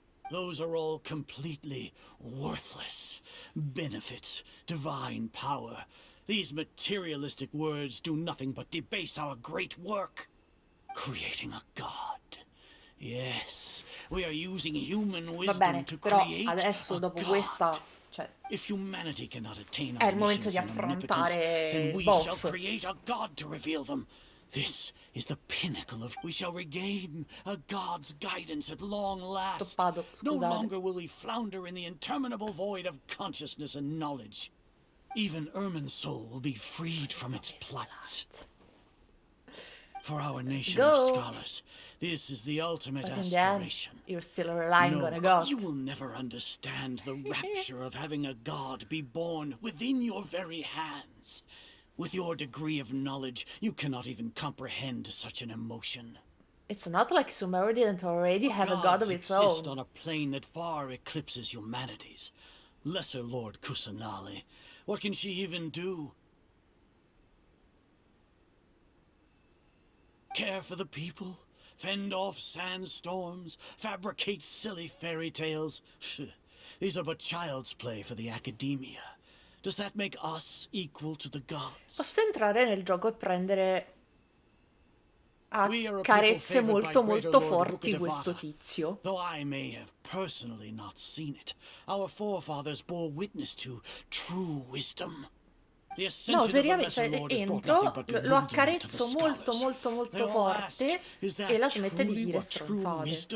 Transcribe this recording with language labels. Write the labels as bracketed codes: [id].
[en] Those are all completely worthless. Benefits, divine power. These materialistic words do nothing but debase our great work. Creating a god. Yes, we are using human wisdom to create [it] adesso dopo questa, cioè, [en] if humanity cannot attain [it] è il momento di affrontare [en] then we [it] boss. [en] shall create a god to reveal them. This is the pinnacle of... We shall regain a god's guidance at long last. No longer will we flounder in the interminable void of consciousness and knowledge. Even Ermin's soul will be freed from its plight. For our nation of scholars, this is the ultimate aspiration. You're still relying on a god. You will never understand the rapture of having a god be born within your very hands. With your degree of knowledge, you cannot even comprehend such an emotion. It's not like Sumeru didn't already have a god of its own. Exist on a plane that far eclipses humanity's. Lesser Lord Kusanali. What can she even do? Care for the people? Fend off sandstorms? Fabricate silly fairy tales? These are but child's play for the Academia. Does that make us equal to the gods? [it] Posso entrare nel gioco e prendere a carezze molto molto forti questo tizio. [en] Though I may have personally not seen it, our forefathers bore witness to true wisdom. [it] No, seriamente, cioè, entro, lo accarezzo molto molto molto forte e la smette di dire stronzate.